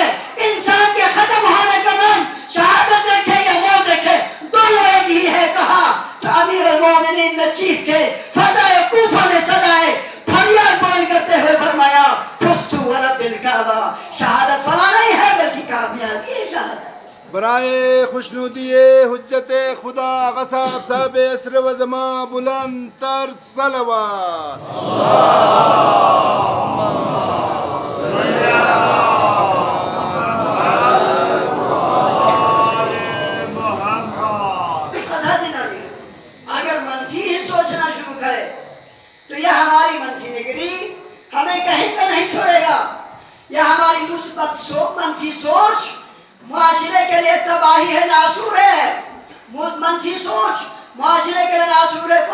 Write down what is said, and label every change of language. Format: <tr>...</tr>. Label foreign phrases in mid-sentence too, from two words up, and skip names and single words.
<ur>انسان کے ختم ہونے کا نام شہادت رکھے یا موت رکھے, دونوں ایک ہی ہے. کہا تو امیر المومنین نے چیخ کے فضائے کوفہ میں صدائے فریاد بلند کرتے ہوئے فرمایا</ur> <ar>فزت ورب الکعبہ,</ar> <ur>شہادت فنا نہیں ہے بلکہ کامیابی ہے شہادت. برائے خوشنودی حجت خدا غصب صاحب عصر و زمان بلند تر صلوات. اگر منفی ہی سوچنا شروع کرے تو یہ ہماری منفی نگری ہمیں کہیں پہ نہیں چھوڑے گا. یہ ہماری مثبت منفی سوچ معاشرے کے لیے تباہی ہے, ناسور ہے. منفی سوچ معاشرے کے لیے ناسور ہے.</ur>